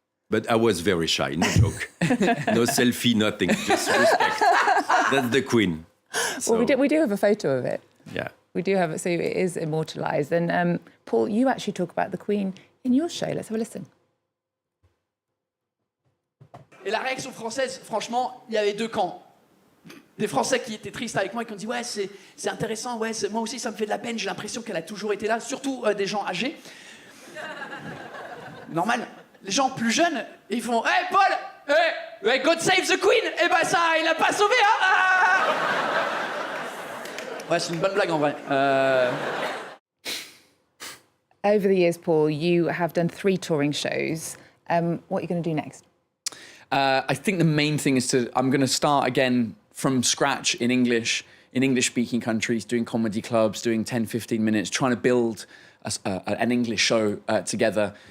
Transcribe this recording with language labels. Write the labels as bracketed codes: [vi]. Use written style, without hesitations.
[en] But I was very shy, no joke. No selfie, nothing, just respect. That's the Queen. So, well, we do have a photo of it. Yeah. We do have it, so it is immortalised. And Paul, you actually talk about the Queen in your show. Let's have a listen. [fr] Et la réaction française, franchement, il y avait deux camps. Des Français qui étaient tristes avec moi et qui ont dit « Ouais, c'est intéressant, ouais, moi aussi ça me fait de la peine, j'ai l'impression qu'elle a toujours été là. » Surtout des gens âgés. Normal. Les gens plus jeunes, ils font « Hey Paul, hey, [en] God save the Queen !» [fr] Eh ben ça, il l'a pas sauvé, hein. Ah. Ouais, c'est une bonne blague en vrai. [en] Over the years, Paul, you have done 3 touring shows. What are you going to do next? I think the main thing is I'm going to start again from scratch in English-speaking countries, doing comedy clubs, doing 10, 15 minutes, trying to build an English show together.